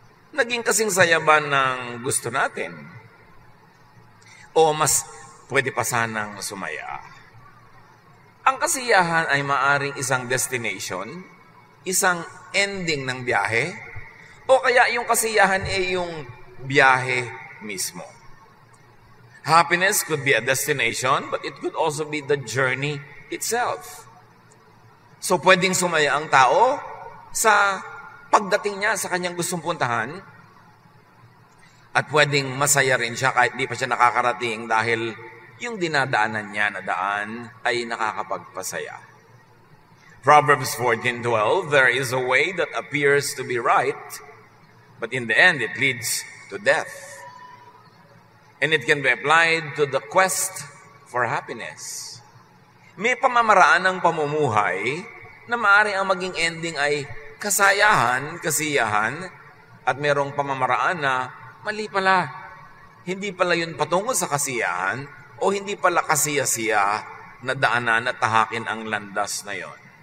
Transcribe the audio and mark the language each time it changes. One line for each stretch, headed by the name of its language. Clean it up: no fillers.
Filipino: Naging kasing saya ba ng gusto natin? O mas pwede pa sanang sumaya? Ang kasiyahan ay maaring isang destination, isang ending ng biyahe, o kaya yung kasiyahan ay yung biyahe mismo.
English: Happiness could be a destination, but it could also be the journey itself.
Filipino: So pwedeng sumaya ang tao sa pagdating niya sa kanyang gustong puntahan, at pwedeng masaya rin siya kahit di pa siya nakakarating dahil yung dinadaanan niya na daan ay nakakapagpasaya.
English: Proverbs 14:12, there is a way that appears to be right, but in the end it leads to death. And it can be applied to the quest for happiness.
Filipino: May pamamaraan ng pamumuhay na maaari ang maging ending ay kasayahan, kasiyahan, at merong pamamaraan na mali pala. Hindi pala yun patungo sa kasiyahan o hindi pala kasiyasiya na daanan at tahakin ang landas na yon.